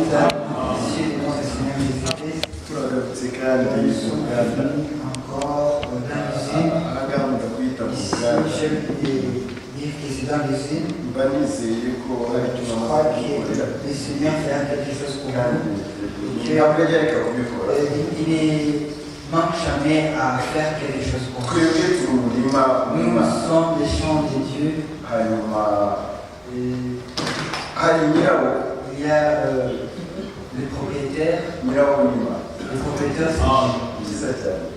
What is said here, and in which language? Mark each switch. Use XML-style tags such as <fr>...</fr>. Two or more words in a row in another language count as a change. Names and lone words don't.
<rw>Turagarutse kandi umuganda agahunda kwita mu muganda. Mba nizeye ko hari icyo bamaze kugukorera ntabwo yajya kubikora.</rw> <fr>Manque jamais à faire quelque chose pour nous. Nous sommes les champs de Dieu. Il y a le propriétaire. Le propriétaire, c'est Dieu.</fr>